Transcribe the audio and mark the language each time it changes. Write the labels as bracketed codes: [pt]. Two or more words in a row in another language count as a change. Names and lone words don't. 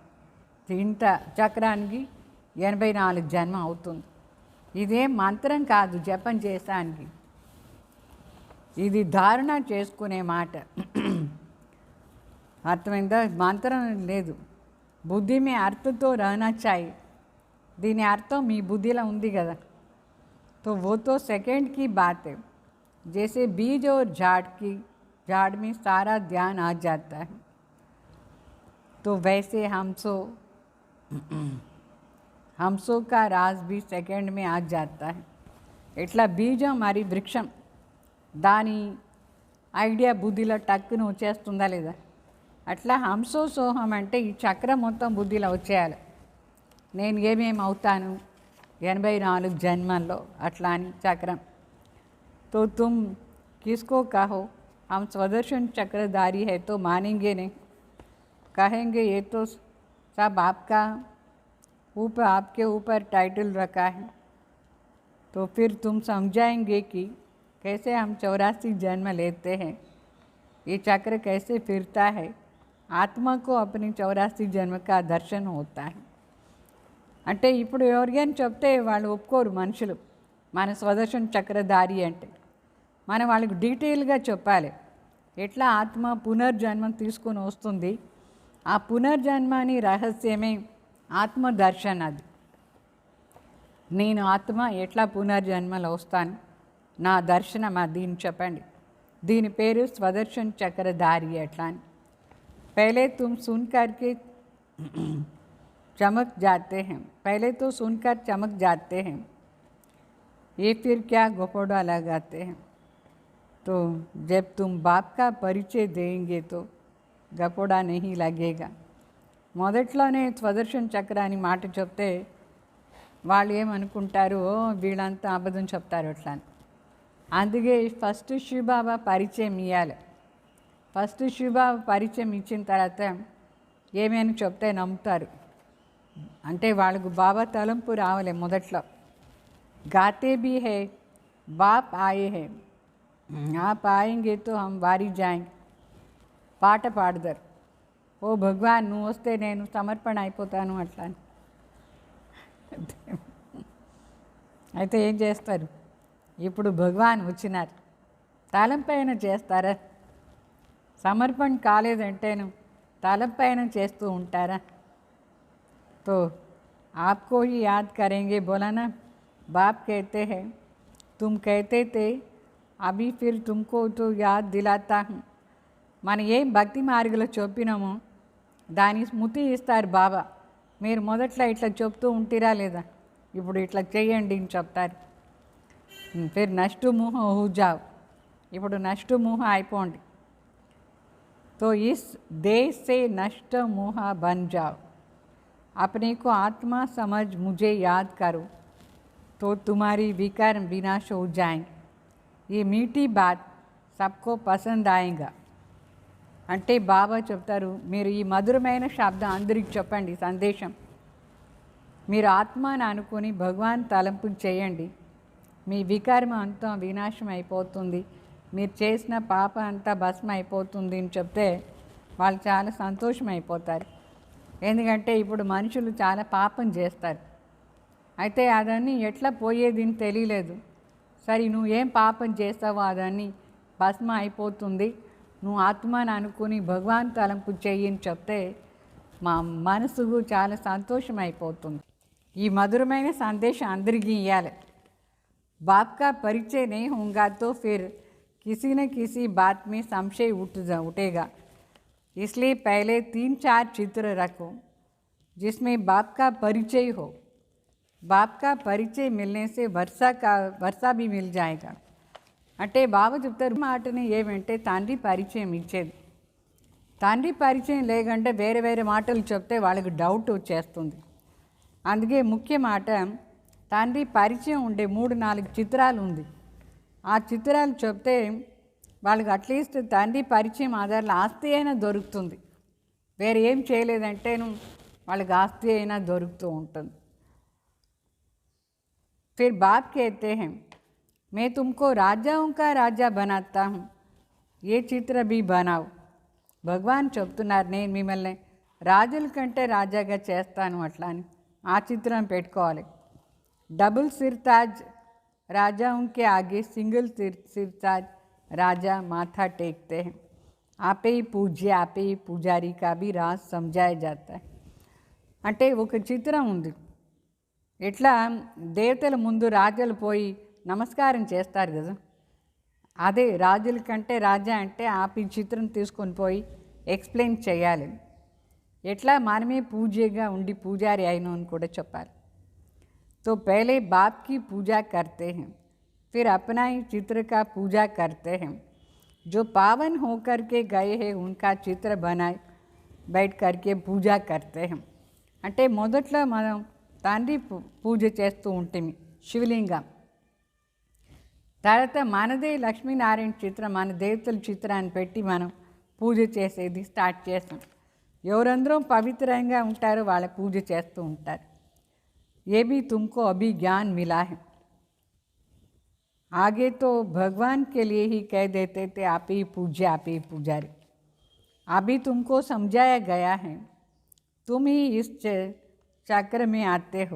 [te] ఇంత చక్రానికి 84 జన్మ అవుతుంది. ఇదేం మంత్రం కాదు జపం చేసానికి, ఇది ధారణ చేసుకునే మాట. అర్థమైందా? మంత్రం లేదు. బుద్ధి మీ అర్థంతో [hi] रहना चाहिए. [te] దీని అర్థం మీ బుద్ధిలో ఉంది కదా. [hi] तो वो तो सेकंड की बात है. जैसे बीज और झाड़ में सारा ध्यान आ जाता है, तो वैसे हमसो का राज भी सेकंड में आ जाता है. [te] ఇట్లా బీజం మరి వృక్షం దాని ఐడియా బుద్ధిలో టక్కున వచ్చేస్తుందా లేదా? అట్లా హంసో సోహం అంటే ఈ చక్రం మొత్తం బుద్ధిలో వచ్చేయాలి. నేను ఏమేమి అవుతాను 84 జన్మల్లో అట్లా అని చక్రం. [hi] तो तुम किसको कहो, हम स्वदर्शन चक्रधारी है तो मानेंगे नहीं, कहेंगे ये तो सब आपका ऊपर, आपके ऊपर टाइटल रखा है. तो फिर तुम समझाएंगे कि कैसे हम 84 जन्म लेते हैं, ये चक्र कैसे फिरता है. आत्मा को अपनी 84 जन्म का दर्शन होता है. [te] అంటే ఇప్పుడు ఎవరికైనా చెప్తే వాళ్ళు ఒప్పుకోరు మనుషులు, మన స్వదర్శన చక్రధారి అంటే. మనం వాళ్ళకి డీటెయిల్గా చెప్పాలి ఎట్లా ఆత్మ పునర్జన్మం తీసుకొని వస్తుంది. ఆ పునర్జన్మని రహస్యమే ఆత్మదర్శన్. అది నేను ఆత్మ ఎట్లా పునర్జన్మలో వస్తాను, నా దర్శనం దీన్ని చెప్పండి. దీని పేరు స్వదర్శన్ చక్రధారి ఎట్లా అని. [hi] पहले तुम सुनकर के चमक जाते हैं, पहले तो सुनकर चमक जाते हैं, ये फिर क्या घोड़ा लगाते हैं. तो जब तुम बाप का परिचय देंगे तो గపోడా नहीं लगेगा. [te] మొదట్లోనే స్వదర్శన్ చక్ర అని మాట చెప్తే వాళ్ళు ఏమనుకుంటారు, వీళ్ళంతా అబద్ధం చెప్తారు అట్లా అని. అందుకే ఫస్ట్ శివబాబా పరిచయం ఇవ్వాలి. ఫస్ట్ శివబాబా పరిచయం ఇచ్చిన తర్వాత ఏమైనా చెప్తే నమ్ముతారు. అంటే వాళ్ళకు బాబా తలంపు రావాలి మొదట్లో. [hi] गाते भी हैं बाप आए हैं, आप आएंगे तो हम वारी जाएंगे, [te] పాట పాడతారు. ఓ భగవాన్ నువ్వు వస్తే నేను సమర్పణ అయిపోతాను అట్లా అని. అయితే ఏం చేస్తారు, ఇప్పుడు భగవాన్ వచ్చినారు, తలంపైన చేస్తారా? సమర్పణ కాలేదంటేను తలంపైన చేస్తూ ఉంటారా? [hi] तो आपको ही याद करेंगे. बोला ना, बाप कहते हैं तुम कहते थे अभी फिर तुमको तो याद दिलाता हूँ. [te] మనం ఏం భక్తి మార్గంలో చెప్పినామో దాని స్మృతి ఇస్తారు బాబా. మీరు మొదట్లో ఇట్లా చెప్తూ ఉంటిరా లేదా, ఇప్పుడు ఇట్లా చేయండి అని చెప్తారు. [hi] फिर नष्ट मोह हो जाओ, [te] ఇప్పుడు నష్ట ముహ అయిపోండి. [hi] तो इस देश से नष्ट मोह बन जाओ, अपने को आत्मा समझ मुझे याद करो तो तुम्हारी विकार विनाश हो जाएंगे. ये मीठी बात सबको पसंद आएगा. [te] అంటే బాబా చెప్తారు, మీరు ఈ మధురమైన శబ్దం అందరికి చెప్పండి, సందేశం. మీరు ఆత్మని అనుకుని భగవాన్ తలంపు చేయండి, మీ వికారం అంతా వినాశం అయిపోతుంది, మీరు చేసిన పాప అంతా భస్మ అయిపోతుంది అని చెప్తే వాళ్ళు చాలా సంతోషం అయిపోతారు. ఎందుకంటే ఇప్పుడు మనుషులు చాలా పాపం చేస్తారు. అయితే అదన్నీ ఎట్లా పోయేది అని తెలియలేదు. సరే నువ్వు ఏం పాపం చేస్తావో అదన్నీ భస్మ అయిపోతుంది, నువ్వు ఆత్మని అనుకుని భగవాన్ తలంపు చెయ్యని చెప్తే మా మనసుకు చాలా సంతోషం అయిపోతుంది. ఈ మధురమైన సందేశం అందరికీ ఇవ్వాలి. [hi] बाप का परिचय नहीं होगा तो फिर किसी न किसी बात में संशय उठेगा. इसलिए पहले 3-4 चित्र रखो जिसमें बाप का परिचय हो. बाप का परिचय मिलने से वर्षा भी मिल जाएगा. [te] అంటే బాబా చెప్తారు మాటని ఏమంటే తండ్రి పరిచయం ఇచ్చేది. తండ్రి పరిచయం లేకంటే వేరే వేరే మాటలు చెప్తే వాళ్ళకి డౌట్ వచ్చేస్తుంది. అందుకే ముఖ్య మాట తండ్రి పరిచయం ఉండే 3-4 చిత్రాలు ఉంది. ఆ చిత్రాలు చెప్తే వాళ్ళకి అట్లీస్ట్ తండ్రి పరిచయం ఆధారంలో ఆస్తి అయినా దొరుకుతుంది. వేరే ఏం చేయలేదంటేను వాళ్ళకి ఆస్తి అయినా దొరుకుతూ ఉంటుంది. [hi] फिर बाप कहते हैं मैं तुमको राजाओं का राजा बनाता हूँ, ये चित्र भी बनाओ. [te] భగవాన్ చెప్తున్నారు నేను మిమ్మల్ని రాజుల కంటే రాజాగా చేస్తాను అట్లా అని. ఆ చిత్రం పెట్టుకోవాలి. [hi] डबल सिरताज राजाओं के आगे सिंगल सिरताज राजा माथा टेकते हैं. आपे ही पूज्य आपे ही पुजारी का भी राज समझाया जाता है. [te] అంటే ఒక చిత్రం ఉంది. ఎట్లా దేవతల ముందు రాజులు పోయి నమస్కారం చేస్తారు కదా, అదే రాజుల కంటే రాజా అంటే ఈ చిత్రం తీసుకొని పోయి ఎక్స్ప్లెయిన్ చేయాలి. ఎట్లా మనమే పూజ్యగా ఉండి పూజారి అయినా అని కూడా చెప్పాలి. [hi] तो पहले बाप की पूजा करते हैं, फिर अपना ही चित्र का पूजा करते हैं. जो पावन होकर के गए हैं उनका चित्र बनाए बैठ करके पूजा करते हैं. [te] అంటే మొదట్లో మనం తండ్రి పూజ చేస్తూ ఉంటుంది శివలింగం. తర్వాత మనదే లక్ష్మీనారాయణ చిత్రం, మన దేవతల చిత్రాన్ని పెట్టి మనం పూజ చేసేది స్టార్ట్ చేస్తాం. ఎవరందరూ పవిత్రంగా ఉంటారో వాళ్ళ పూజ చేస్తూ ఉంటారు. [hi] ये भी तुमको अभी ज्ञान मिला है. आगे तो भगवान के लिए ही कह देते थे आप ही पूज्य आप ही पुजारी. अभी तुमको समझाया गया है, तुम ही इस चक्र में आते हो.